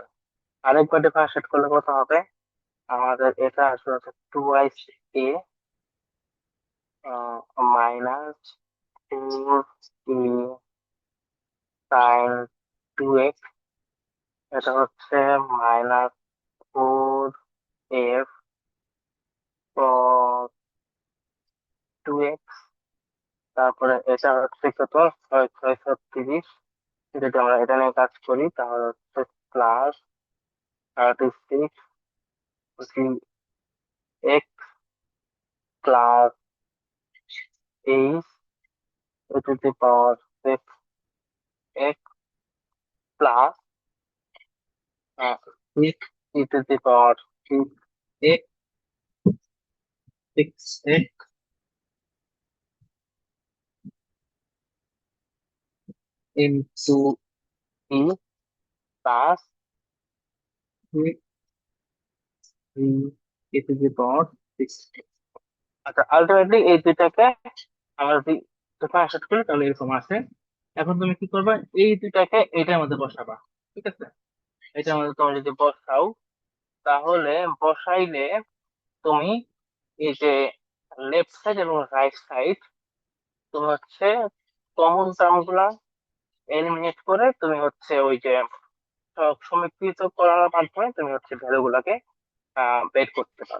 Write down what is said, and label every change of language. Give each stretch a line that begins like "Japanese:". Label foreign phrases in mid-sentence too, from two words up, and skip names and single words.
Bangla: আরেকবার ডিফারেন্সিয়েট করলে কত হবে, আমাদের এটা আসলে হচ্ছে 2y a মাইনাস 4 a sin 2x, এটা হচ্ছে মাইনাস 4 f cos 2x, তারপরে এটা হচ্ছে কত, 6 6 36। যদি আমরা এটা নিয়ে কাজ করি তাহলে হচ্ছে প্লাস 36 x প্লাস 8
English: e to the power 6x
Bangla: প্লাস 6
English: e to the power 6x
Bangla: 6x
English: into e প্লাস 3 e to the power 6x।
Bangla: আচ্ছা, আলটিমেটলি এই দুইটাকে আমরা যদি ট্রান্সলেট করি তাহলে এরকম আসে। এখন তুমি কি করবা, এই দুইটাকে এটার মধ্যে বসাবা। ঠিক আছে, এটার মধ্যে তুমি যদি বসাও তাহলে বসাইলে তুমি এই যে
English: left side
Bangla: এবং
English: right side
Bangla: তুমি হচ্ছে
English: common term
Bangla: গুলা এলিমিনেট করে তুমি হচ্ছে ওই যে সমীকৃত করার মাধ্যমে তুমি হচ্ছে ভ্যালু গুলাকে বের করতে পারো।